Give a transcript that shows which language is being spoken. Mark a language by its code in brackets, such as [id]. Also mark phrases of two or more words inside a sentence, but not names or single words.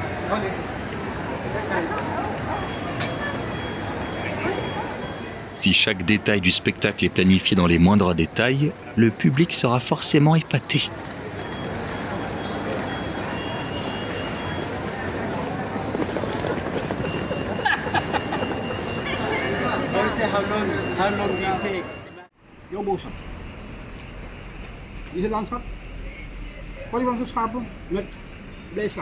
[fr] Si chaque détail du spectacle est planifié dans les moindres détails, le public sera forcément épaté. [nl] Jouw boodschap. Dit is het landschap. Polygonische schapen met blijdschap.